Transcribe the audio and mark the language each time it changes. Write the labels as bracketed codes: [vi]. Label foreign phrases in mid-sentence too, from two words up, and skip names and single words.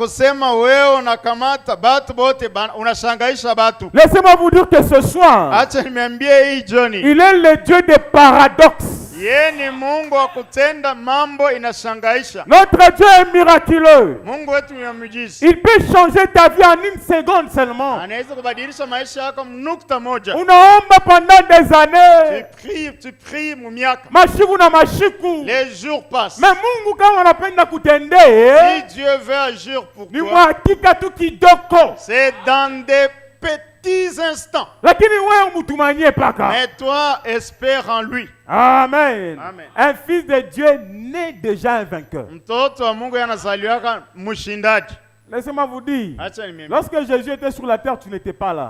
[fr] Laissez-moi vous dire que ce soir, il est le Dieu des paradoxes. Notre Dieu est miraculeux. Il peut changer ta vie en une seconde seulement. Unaomba pendant des années. Tu pries, [sw] Mashiku na mashiku. [fr] Les jours passent. [sw] Mais Mungu kama anapenda kutendea, [fr] si Dieu veut agir pour toi, c'est dans des petits instants. Mais toi, espère en lui. Amen. Amen. Un fils de Dieu naît déjà un vainqueur. Laissez-moi vous dire, lorsque Jésus était sur la terre, tu n'étais pas là.